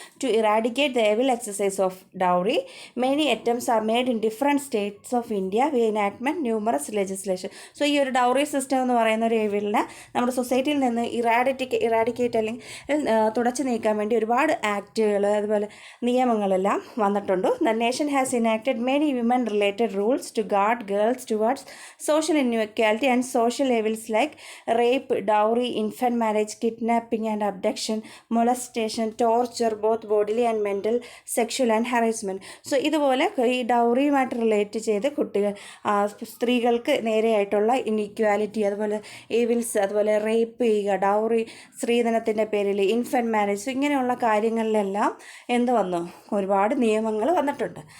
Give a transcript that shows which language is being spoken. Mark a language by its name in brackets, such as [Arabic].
[English] To eradicate the evil exercise of dowry many attempts are made in different states of India via enactment numerous legislation. [Malayalam] So ഈ ഒരു dowry system എന്ന് പറയുന്ന ഒരു എവിലിനെ നമ്മുടെ സൊസൈറ്റിയിൽ നിന്ന് ഇറാഡിക്കേറ്റ് അല്ലെങ്കിൽ തുടച്ചു നീക്കാൻ വേണ്ടി ഒരുപാട് ആക്റ്റുകൾ അതുപോലെ നിയമങ്ങളെല്ലാം വന്നിട്ടുണ്ട്. [English] The nation has enacted many women related rules to guard girls towards social inequality and social evils like rape, dowry, infant marriage, kidnapping and abduction, molestation, torture, both bodily and mental, sexual and harassment. [Malayalam] So ഇതുപോലെ ഈ ഡൗറിയുമായിട്ട് relate ചെയ്ത് സ്ത്രീകൾക്ക് നേരെയായിട്ടുള്ള inequality, അതുപോലെ ഏവിൽസ്, അതുപോലെ rape ചെയ്യുക, dowry, സ്ത്രീധനത്തിൻ്റെ പേരിൽ infant marriage, ഇങ്ങനെയുള്ള കാര്യങ്ങളിലെല്ലാം എന്ത് വന്നു, ഒരുപാട് നിയമങ്ങൾ വന്നിട്ടുണ്ട്.